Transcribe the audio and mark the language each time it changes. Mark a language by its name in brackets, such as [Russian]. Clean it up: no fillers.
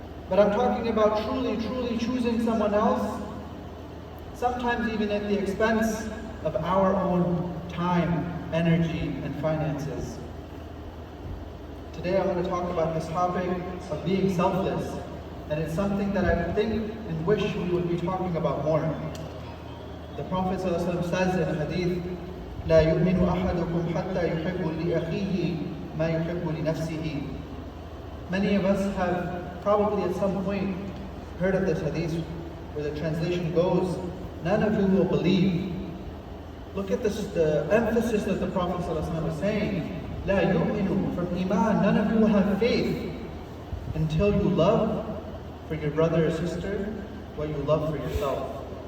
[English] But I'm talking about truly, truly choosing someone else, sometimes even at the expense of our own time, energy, and finances. Today I want to talk about this topic of being selfless, and it's something that I think and wish we would be talking about more. The Prophet ﷺ says in a hadith, [Arabic] لا يؤمن أحدكم حتى يحب لأخيه ما يحب لنفسه. [English] Many of us have probably at some point heard of this hadith where the translation goes, none of you will believe. Look at this, the emphasis that the Prophet ﷺ was saying. [Arabic] لا يؤمن, [English] from Iman, none of you will have faith until you love for your brother or sister what you love for yourself.